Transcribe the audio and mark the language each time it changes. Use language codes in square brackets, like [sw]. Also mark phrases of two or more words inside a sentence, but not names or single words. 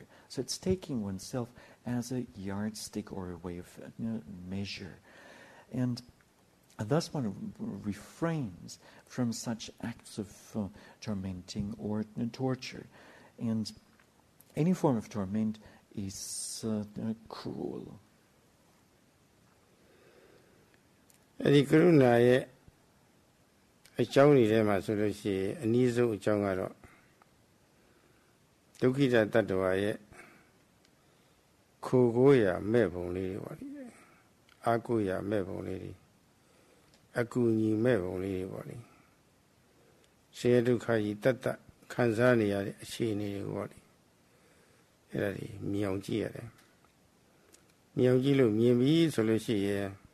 [en] So it's taking oneself as a yardstick or a way of measure. And thus one refrains from such acts of tormenting or torture. And any form of torment is cruel. [my] အဲ့ဒီကရုဏာရဲ့အကြောင်းတွေထဲမှာဆိုလို့ရှိရင်အနည်းဆုံးအကြောင်းကတော့ ဒုက္ခိတတ္တဝါရဲ့ခိုကိုးရာမဲ့ပုံလေးတွေပေါ့လေအာကိုရာမဲ့ပုံလေးတွေအကူညီမဲ့ပုံလေးတွေပေါ့လေဆင်းရဲဒုက္ခကြီးတတ်တတ်ခံစားနေရတဲ့အခြေအနေတွေပေါ့လေအဲ့ဒါတွေမြင်အောင်ကြည့်ရတယ်မြင်အောင်ကြည့်လို့မြင်ပြီဆိုလို့ရှိရင်